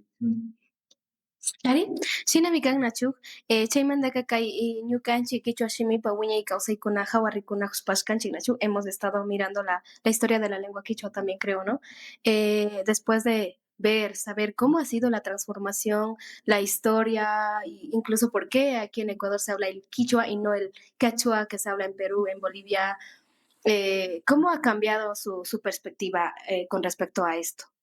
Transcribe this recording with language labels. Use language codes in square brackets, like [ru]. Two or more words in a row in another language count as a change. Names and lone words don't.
[qu] Ari, shinami kannachu, chaymantaka kay ñukanchik kichwa simipa wiñay kawsaykuna hawarikunahuspashkanchik nachu, [es] hemos estado mirando la historia de la lengua quichua también creo, ¿no? Después de ver, saber cómo ha sido la transformación, la historia, incluso por qué aquí en Ecuador se habla el quichua y no el quechua que se habla en Perú, en Bolivia, ¿cómo ha cambiado su perspectiva con respecto a esto?